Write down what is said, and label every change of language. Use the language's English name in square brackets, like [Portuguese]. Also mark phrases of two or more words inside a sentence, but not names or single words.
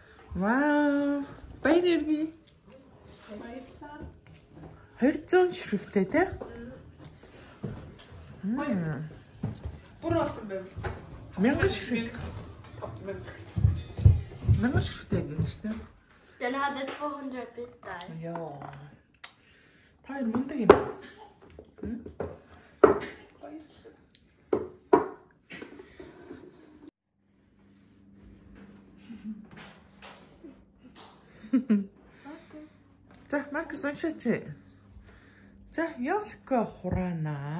[Mongolian] Вау. Баярги. 200 ширхэгтэй тий? Бүр олон байвал 1000 ширхэг. 1000 ширхэгтэй гэнэ шүү дээ. [Swedish] Den hade 200 bitar. Ja. Ta en munter in. [Mongolian] За, Маркус уншаач. За, яалка хураана.